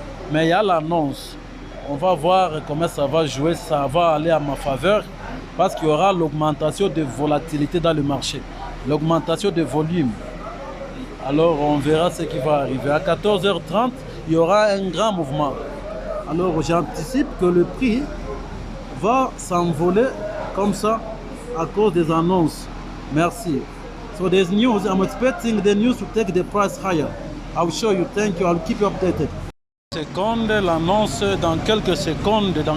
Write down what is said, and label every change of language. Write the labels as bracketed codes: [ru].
[fr] Mais il y a l'annonce. On va voir comment ça va jouer, ça va aller à ma faveur parce qu'il y aura l'augmentation de volatilité dans le marché, l'augmentation de volume. Alors, on verra ce qui va arriver. À 14h30, il y aura un grand mouvement. Alors, j'anticipe que le prix va s'envoler comme ça à cause des annonces. [en] Merci. So there's news. I'm expecting the news to take the price higher. I'll show you. Thank you. I'll keep you updated. [fr] Seconde, l'annonce dans quelques secondes.